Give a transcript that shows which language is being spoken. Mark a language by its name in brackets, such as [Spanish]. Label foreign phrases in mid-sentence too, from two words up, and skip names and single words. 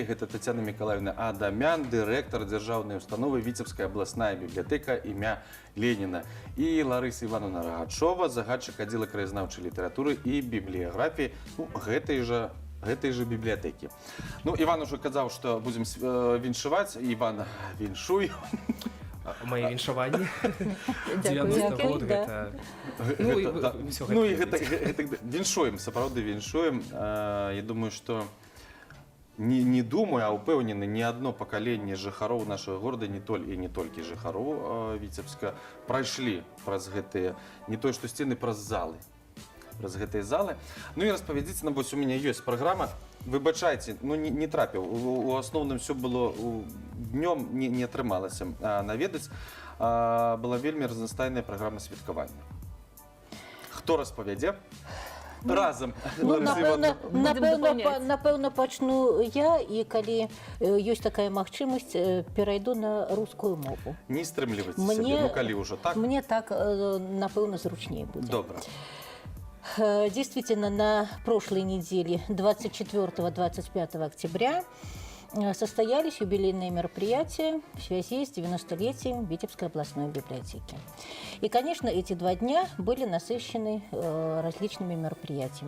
[Russian] Это Татьяна Николаевна Адамян, директор [Belarusian] державной установы [Russian] Витебская областная библиотека имя Ленина. И Лариса Ивановна Рогачова, загадчик отдела краезнаўчай литературы и библиографии гэтай же библиотеки. Ну, Иван уже сказал, что будем віншаваць. [Belarusian] Иван, віншуй. Мои віншаванні. 90 год гэта... Ну и віншуем, сапраўды віншуем. [Russian] Я думаю, что не думаю, а упэўнены, ни одно поколение жыхароў нашего города, [Belarusian] не толькі жыхароў Витебска, прайшлі праз гэтыя, [Russian] не то что стены, [Belarusian] праз залы. Праз гэтыя залы. Ну и распавядзіце нам, вось [Russian] у меня есть программа. [Belarusian] Выбачайце, ну не трапіў. У асноўным [Russian] все было днём, [Belarusian] не атрымалася наведаць. Была вельмі разнастайная программа святкавання. Хто распавядзе? Разам. Напэўна, пачну я, і калі ёсць такая магчымасць, перайду на рускую мову. Не стрымлівайце сябе, ну калі ўжо так. Мне так, напэўна, зручней будзе. Добра. [Russian] Действительно, на прошлой неделе, 24-25 октября, состоялись юбилейные мероприятия в связи с 90-летием Витебской областной библиотеки. И, конечно, эти 2 дня были насыщены различными мероприятиями.